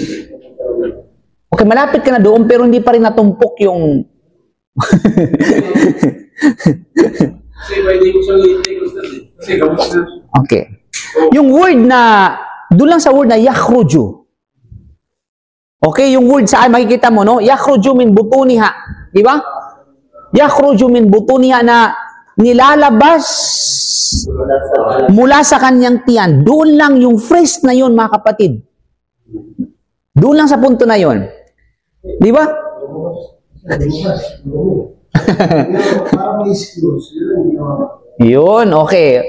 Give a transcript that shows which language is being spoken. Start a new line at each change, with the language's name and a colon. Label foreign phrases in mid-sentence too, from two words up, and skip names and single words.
Filipino: Okay, malapit ka na doon, pero hindi pa rin natumpok yung... Okay. Yung word na, doon lang sa word na yakhruju. Okay, yung word sa ay makikita mo, no?
Arabic: يخرج من بطونها.
Filipino: Di ba?
Arabic: يخرج من بطونها
Filipino: na nilalabas mula sa kanyang tiyan. Doon lang yung phrase na yun, mga kapatid. Doon lang sa punto na yun. Di ba? Yun, okay.